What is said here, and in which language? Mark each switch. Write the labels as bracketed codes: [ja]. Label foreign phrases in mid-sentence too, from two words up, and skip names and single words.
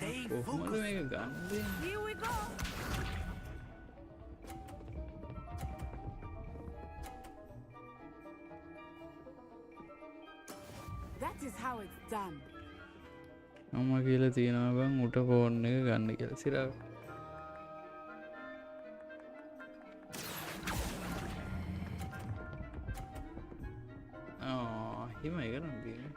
[si] කොහොමද මේක ගන්නේ? [en] Here we go. That is how it's done. [si] අම්මා කියලා තියෙනවා බං උට ෆෝන් එක ගන්න කියලා සිරාවට. හිම එක නම් තියෙන්නේ.